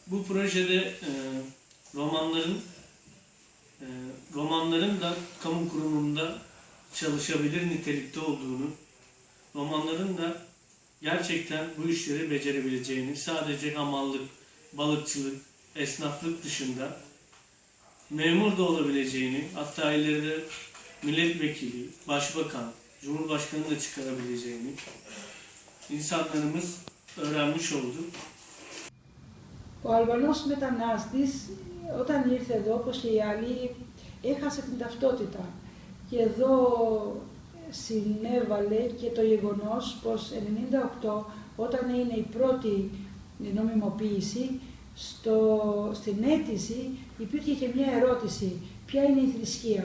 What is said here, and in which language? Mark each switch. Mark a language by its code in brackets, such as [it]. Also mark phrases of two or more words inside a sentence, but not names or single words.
[tr] Bu projede romanların da kamu kurumunda çalışabilir nitelikte olduğunu, romanların da gerçekten bu işleri becerebileceğini, sadece hamallık, balıkçılık, esnaflık dışında memur da olabileceğini, hatta ileride milletvekili, başbakan, cumhurbaşkanı da çıkarabileceğini insanlarımız öğrenmiş oldu. [el] Ο Αλβανός μετανάστης όταν ήρθε εδώ, όπως και οι άλλοι, έχασε την ταυτότητα. Και εδώ συνέβαλε και το γεγονός πως 1998, όταν είναι η πρώτη νομιμοποίηση, στην αίτηση υπήρχε και μια ερώτηση, ποια είναι η θρησκεία.